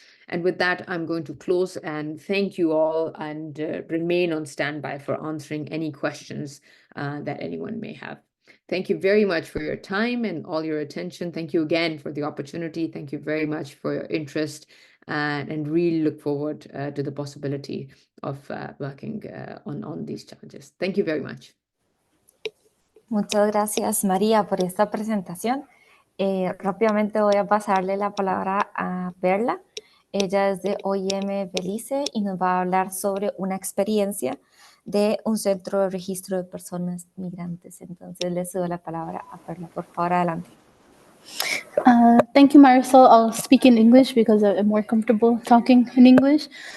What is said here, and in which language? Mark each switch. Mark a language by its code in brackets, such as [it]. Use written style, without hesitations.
[en] And with that, I'm going to close and thank you all, and remain on standby for answering any questions that anyone may have. Thank you very much for your time and all your attention. Thank you again for the opportunity. Thank you very much for your interest, and really look forward to the possibility of working on these challenges. Thank you very much. [es] Muchas gracias, María, por esta presentación. Rápidamente voy a pasarle la palabra a Perla. Ella es de OIM Belice y nos va a hablar sobre una experiencia de un centro de registro de personas migrantes. Entonces, le cedo la palabra a Perla. Por favor, adelante. [en] Thank you, Marisol. I'll speak in English because I'm more comfortable talking in English.